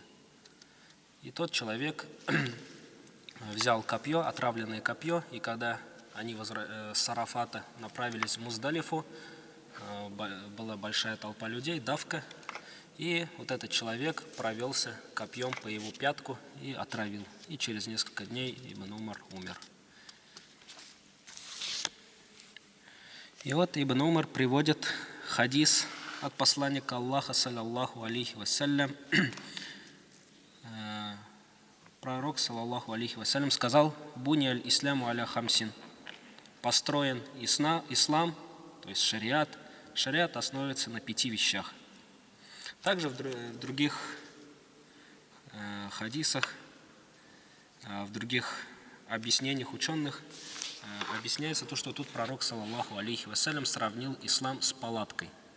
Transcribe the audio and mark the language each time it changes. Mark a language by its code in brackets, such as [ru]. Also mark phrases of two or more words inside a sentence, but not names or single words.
[ru] И тот человек взял копье, отравленное копье, и когда они с Арафата направились в Муздалифу, была большая толпа людей, давка, и вот этот человек провелся копьем по его пятку и отравил. И через несколько дней Ибн Умар умер. И вот Ибн Умар приводит хадис от посланника Аллаха, [ar] صلى الله عليه وسلم. [ru] Пророк, [ar] صلى الله عليه وسلم, [ru] сказал: [ar] «بني الإسلام على خمس». [ru] Построен ислам, то есть шариат основывается на 5 вещах. Также в других хадисах, в других объяснениях ученых объясняется то, что тут пророк, [ar] صلى الله عليه وسلم, [ru] сравнил ислам с палаткой.